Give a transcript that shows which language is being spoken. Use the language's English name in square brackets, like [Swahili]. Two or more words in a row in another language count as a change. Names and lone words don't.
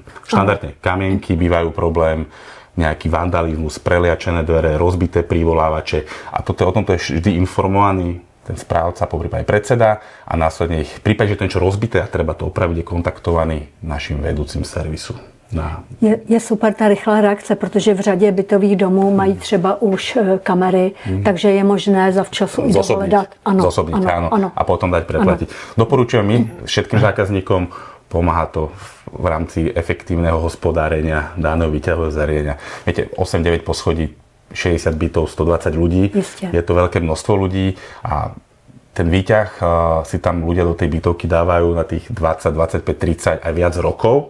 [Slovak] Štandardne kamienky bývajú problém, nejaký vandalizmus, preliačené dvere, rozbité prívolávače a o tomto je vždy informovaný ten správca, poprípade predseda a následne v prípade, že to niečo rozbité a treba to opraviť, je kontaktovaný našim vedúcim servisu. [Czech] Je super ta rychlá reakce, protože v řadě bytových domů mají třeba už kamery, takže je možné zavčasu dohledat. [Slovak] Zosobniť, áno. A potom dať preplatiť. Doporučujem my všetkým zákazníkom, pomáha to v rámci efektívneho hospodárenia daného výťahového zariadenia. Viete, 8-9 poschodí, 60 bytov, 120 ľudí. Isté. Je to veľké množstvo ľudí a ten výťah si tam ľudia do tej bytovky dávajú na tých 20, 25, 30 aj viac rokov.